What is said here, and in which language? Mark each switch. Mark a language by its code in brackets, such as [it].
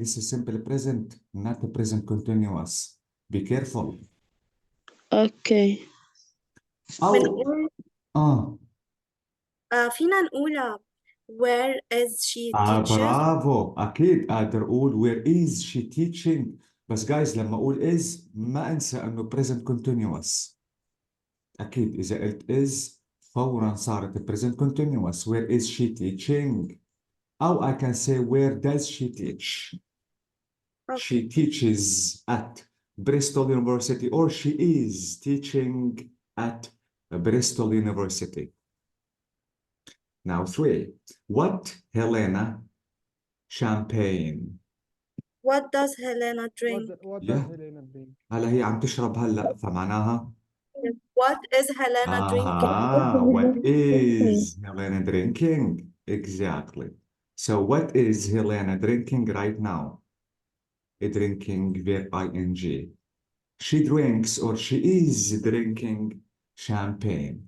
[en] This is simple present, not the present continuous. Be careful. Okay. [ar] أو بنقول آه فينا نقولها [en] where is she teaches. [ar] برافو. أكيد قادر أقول [en] where is she teaching. [ar] بس guys لما أقول is ما أنسى إنه present continuous. أكيد إذا قلت is فورا صارت present continuous. [en] Where is she teaching? [ar] أو [en] I can say where does she teach? Okay. She teaches at Bristol University or she is teaching at Bristol University. Now 3. What Helena champagne? What does Helena drink? What Yeah. does Helena drink? [ar] هلا هي عم تشرب هلا فمعناها [en] What is Helena drinking? what is Helena drinking? Exactly. So what is Helena drinking right now? Drinking verb ing. She drinks or she is drinking champagne.